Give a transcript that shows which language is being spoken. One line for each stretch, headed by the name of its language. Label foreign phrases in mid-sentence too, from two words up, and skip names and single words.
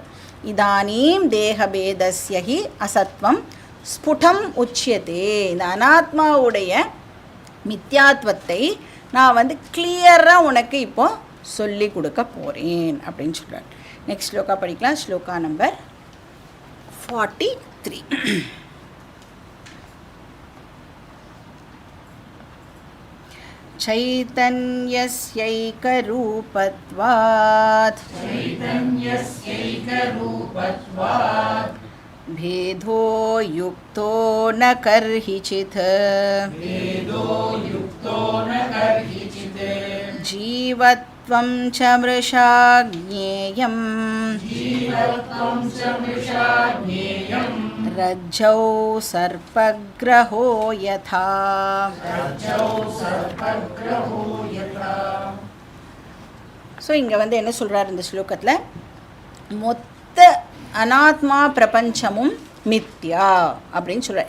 Sanskrit: इदानीं देहभेदस्य हि असत्वं स्फुटं उच्यते.
Tamil: இந்த அனாத்மாவுடைய மித்யாத்வத்தை நான் கிளியராக உனக்கு இப்போ சொல்லி கொடுக்க போகிறேன் அப்படின்னு சொல்கிறார். நெக்ஸ்ட் ஸ்லோகா படிக்கலாம். ஸ்லோகா நம்பர் 43.
Sanskrit: चैतन्यस्यैकरूपत्वात् भेदो युक्तो न कर्हिचित् जीवत्व जीवत्वं च मृषा ज्ञेयं रज्जौ सर्पग्रहो यथा.
Tamil: ஸோ இங்கே வந்து என்ன சொல்கிறார் இந்த ஸ்லோகத்தில், மொத்த அனாத்மா பிரபஞ்சமும் மித்யா அப்படின்னு சொல்கிறார்.